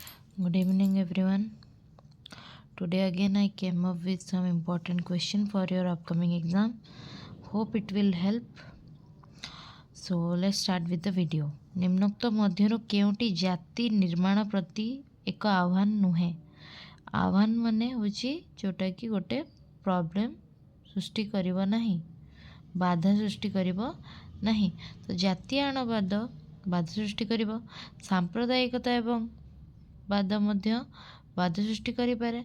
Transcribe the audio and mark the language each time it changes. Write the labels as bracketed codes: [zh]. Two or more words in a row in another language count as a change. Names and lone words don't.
[en] Good evening, everyone. Today again I came up with some important question for your upcoming exam. Hope it will help. So let's start with the video. [or] ନିମ୍ନୋକ୍ତ ମଧ୍ୟରୁ କେଉଁଟି ଜାତି ନିର୍ମାଣ ପ୍ରତି ଏକ ଆହ୍ୱାନ ନୁହେଁ. ଆହ୍ୱାନ ମାନେ ହେଉଛି ଯୋଉଟା କି ଗୋଟେ ପ୍ରବ୍ଲେମ ସୃଷ୍ଟି କରିବ ନାହିଁ, ବାଧା ସୃଷ୍ଟି କରିବ ନାହିଁ. ତ ଜାତୀୟବାଦ ବାଧା ସୃଷ୍ଟି କରିବ. ସାମ୍ପ୍ରଦାୟିକତା ଏବଂ ବାଧ ମଧ୍ୟ ବାଧା ସୃଷ୍ଟି କରିପାରେ.